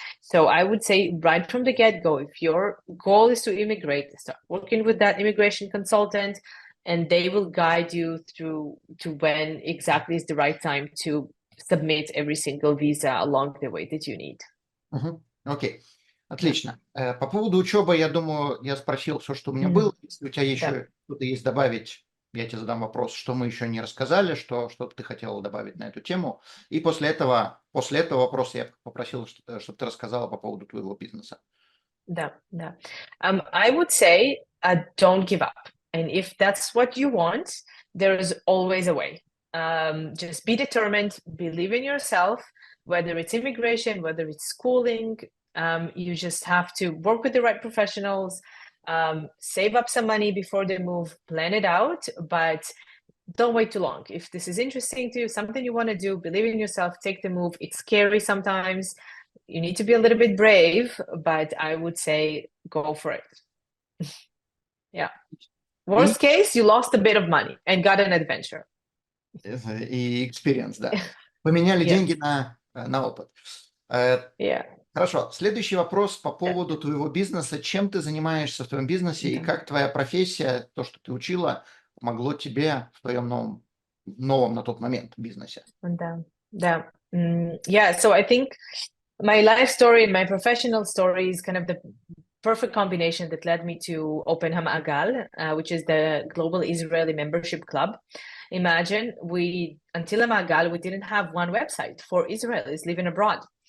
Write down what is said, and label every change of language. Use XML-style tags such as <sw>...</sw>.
<en>So I would say right from the get-go, if your goal is to immigrate, start working with that immigration consultant, and they will guide you through to when exactly is the right time to submit every single visa along the way that you need.</en> <ru>Окей. Отлично. По поводу учебы, я думаю, я спросил все, что у меня было. Если у тебя еще что-то есть добавить, я тебе задам вопрос, что мы еще не рассказали, что ты хотела добавить на эту тему. И после этого вопроса я попросил, чтобы ты рассказала по поводу твоего бизнеса.</ru> <en>Да. I would say don't give up. And if that's what you want, there is always a way. Just be determined, believe in yourself, whether it's immigration, whether it's schooling. You just have to work with the right professionals, save up some money before the move, plan it out, but don't wait too long. If this is interesting to you, something you want to do, believe in yourself, take the move. It's scary sometimes. You need to be a little bit brave, but I would say go for it. Yeah. Worst case, you lost a bit of money and got an adventure.</en> <ru>И experience, да. Поменяли деньги на опыт. Хорошо. Следующий вопрос по поводу твоего бизнеса. Чем ты занимаешься в твоем бизнесе и как твоя профессия, то, что ты учила, помогло тебе в твоем новом на тот момент бизнесе? Да. Да.</ru> <en>Yeah, so I think my life story and my professional story is kind of the perfect combination that led me to open Hamaagal, which is the global Israeli membership club. Imagine until Hamaagal, we didn't have one website for Israelis living abroad.</en>